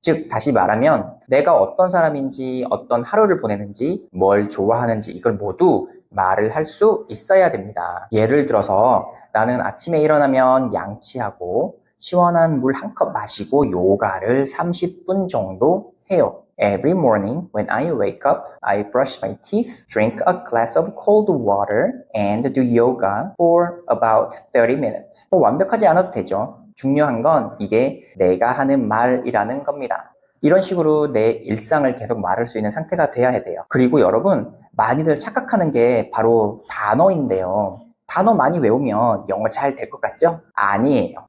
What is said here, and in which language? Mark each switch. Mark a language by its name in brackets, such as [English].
[Korean] 즉 다시 말하면 내가 어떤 사람인지 어떤 하루를 보내는지 뭘 좋아하는지 이걸 모두 말을 할 수 있어야 됩니다. 예를 들어서 나는 아침에 일어나면 양치하고 시원한 물 한 컵 마시고 요가를 30분 정도 해요. [English] Every morning when I wake up, I brush my teeth, drink a glass of cold water, and do yoga for about 30 minutes. [Korean] 완벽하지 않아도 되죠. 중요한 건 이게 내가 하는 말이라는 겁니다. 이런 식으로 내 일상을 계속 말할 수 있는 상태가 돼야 돼요. 그리고 여러분, 많이들 착각하는 게 바로 단어인데요. 단어 많이 외우면 영어 잘 될 것 같죠? 아니에요.